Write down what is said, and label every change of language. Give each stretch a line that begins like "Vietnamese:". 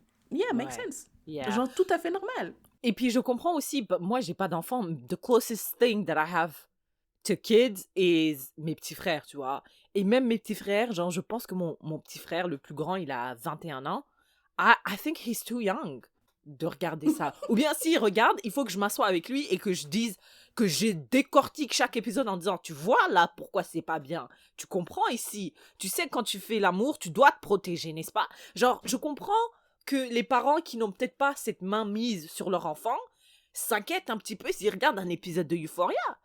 English: Yeah, makes sense. Yeah.
French: Genre tout à fait normal. Et puis je comprends aussi, moi j'ai pas d'enfants.
English: The closest thing that I have to kids is
French: mes petits frères, tu vois. Et même mes petits frères, genre je pense que mon petit frère, le plus grand, il a 21 ans.
English: I think he's too young
French: de regarder ça. Ou bien s'il regarde, il faut que je m'assoie avec lui et que je dise... que je décortique chaque épisode en disant, tu vois là pourquoi c'est pas bien, tu comprends ici, tu sais quand tu fais l'amour, tu dois te protéger, n'est-ce pas? Genre, je comprends que les parents qui n'ont peut-être pas cette main mise sur leur enfant s'inquiètent un petit peu s'ils regardent un épisode de Euphoria.